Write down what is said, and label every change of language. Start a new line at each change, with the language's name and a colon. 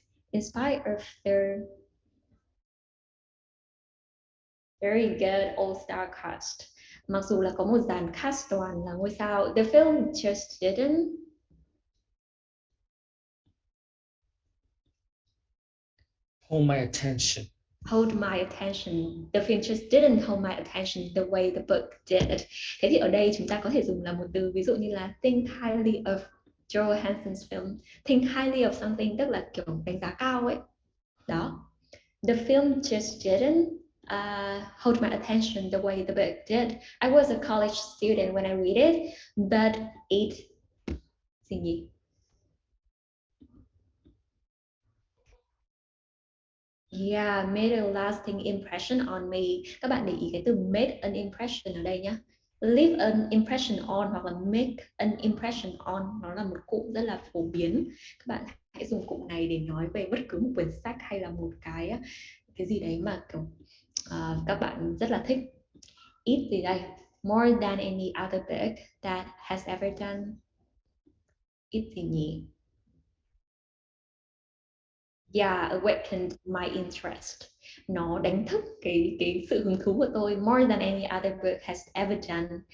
English: In spite of their very good all-star cast.
Vietnamese: Mặc dù là có một dàn cast toàn là ngôi sao,
English: the film just didn't Hold my attention. hold my attention. The film just didn't hold my attention the way the book did.
Vietnamese: Thế thì ở đây chúng ta có thể dùng là một từ ví dụ như là
English: think highly of Joel Hanson's film. Think highly of something
Vietnamese: tức là kiểu đánh giá cao ấy. Đó.
English: The film just didn't hold my attention the way the book did. I was a college student when I read it, but it
Vietnamese: gì nhỉ?
English: Yeah, made a lasting impression on me.
Vietnamese: Các bạn để ý cái từ
English: made an impression
Vietnamese: ở đây nhá.
English: Leave an impression on
Vietnamese: hoặc là
English: make an impression on,
Vietnamese: nó là một cụm rất là phổ biến. Các bạn hãy dùng cụm này để nói về bất cứ một quyển sách hay là một cái gì đấy mà kiểu các bạn rất là thích. It gì đây?
English: More than any other book that has ever done. It
Vietnamese: gì nhỉ?
English: Yeah, awakened my interest.
Vietnamese: Nó đánh thức cái sự hứng thú của tôi.
English: More than any other book has ever done.